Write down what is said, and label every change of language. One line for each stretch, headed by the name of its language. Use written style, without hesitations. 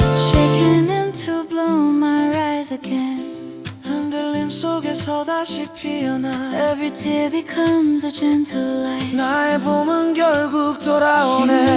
English: Shaking into bloom, I rise again.
Korean: 흔들림 속에서 다시 피어나.
English: Every tear becomes a gentle light.
Korean: 나의 봄은 결국 돌아오네.